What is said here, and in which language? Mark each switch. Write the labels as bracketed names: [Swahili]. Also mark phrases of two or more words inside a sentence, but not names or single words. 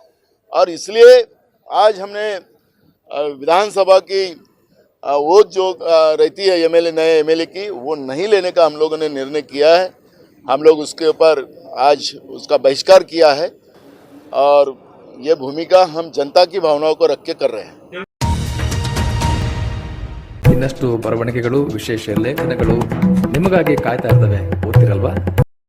[Hindi] और इसलिए आज हमने विधानसभा की वो जो रहती है एमएलए, नए एमएलए की, वो नहीं लेने का हम लोगों ने निर्णय किया है। हम लोग उसके ऊपर आज उसका बहिष्कार किया है और ये भूमिका हम जनता की भावनाओं को रख के कर रहे हैं। [Kannada] ಇನ್ನಷ್ಟು ಬರವಣಿಗೆಗಳು, ವಿಶೇಷ ಲೇಖನಗಳು ನಿಮಗಾಗಿ ಕಾಯ್ತಾ ಇರ್ತವೆ, ಓದ್ತಿರಲ್ವಾ?